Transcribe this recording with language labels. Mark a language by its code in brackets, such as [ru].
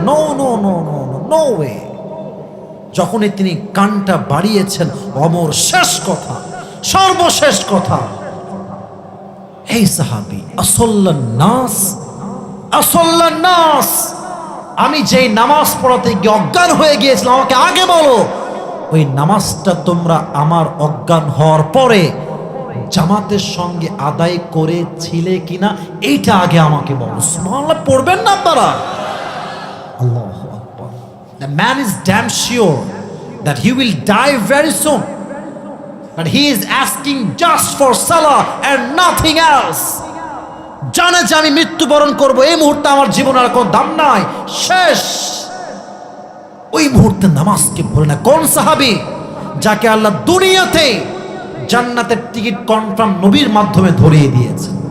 [en] No no no no no way. [bn] যখনই তিনি কানটা বাড়িয়েছেন, ওমর শেষ কথা, সর্বশেষ কথা, এই সাহাবী [ar] আসল্লান নাস, আসল্লান নাস, [bn] আমি যেই নামাজ পড়াতে গিয়ে অজ্ঞান হয়ে গিয়েছিলাম, আমাকে আগে বলো ওই নামাজটা তোমরা আমার অজ্ঞান হওয়ার পরে জামাতের সঙ্গে আদায় করেছিলে কিনা, এইটা আগে আমাকে বলো। সুবহানাল্লাহ পড়বেন না আপনারা? আল্লাহু আকবার। [en] The man is damn sure that he will die very soon, but he is asking just for salah and nothing else. [bn] জানে যে আমি মৃত্যুবরণ করব, এই মুহূর্তে আমার জীবন আর কোনো দাম নাই, শেষ। ওই মুহূর্তে নামাজকে ভুলে না। কোন সাহাবী? যাকে আল্লাহ দুনিয়াতে জান্নাতের টিকিট কনফার্ম নবীর মাধ্যমে ধরিয়ে দিয়েছে।